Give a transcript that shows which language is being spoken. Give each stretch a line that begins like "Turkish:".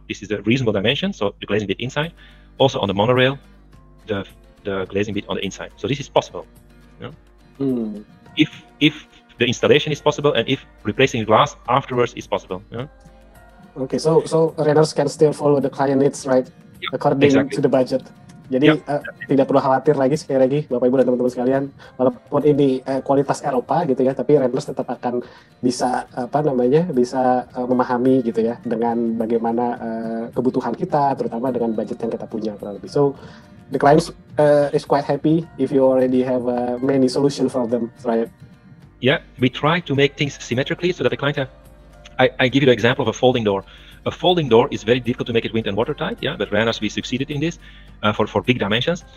English: This is the reasonable dimension. So the glazing bit inside. Also on the monorail, the glazing bit on the inside. So this is possible. Yeah? If the installation is possible and if replacing the glass afterwards is possible. Yeah? Okay, so Reynaers can still follow the client needs, right? Yep, according to the budget.
Indonesian: Jadi tidak perlu khawatir lagi sekali lagi Bapak Ibu dan teman-teman sekalian, walaupun ini kualitas Eropa gitu ya, tapi Reynaers tetap akan bisa bisa memahami gitu ya dengan bagaimana kebutuhan kita, terutama dengan budget yang kita punya kurang lebih.
English: So the client is quite happy if you already have many solutions for them, right? Yeah, we try to make things symmetrically so that the client have. I give you the example of a folding door. A folding door is very difficult to make it wind and watertight, yeah, but Reynaers, we succeeded in this for big dimensions.